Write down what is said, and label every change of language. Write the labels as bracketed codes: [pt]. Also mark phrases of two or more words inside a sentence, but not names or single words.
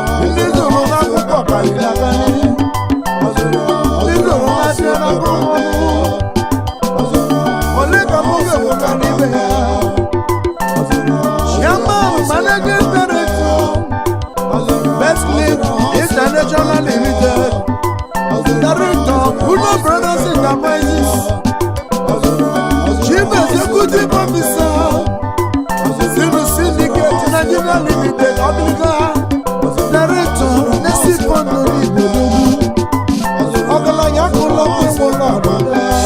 [ig] Ndị zuru n'akụkụ ọbara akarị. Ndị zuru n'asị n'akụkụ. Ole ka mụ ga-eweta n'ime ya? [en] Chairman, Managing Director, Best League International Limited, Director, Uno Brothers Enterprises, Chief Executive Officer, Zinu Syndicate Nigeria Limited, Obliga, Director, Nesi Fondo Ibedogu, Ọgaranya Akụlọ Ụmụ Ọbụla.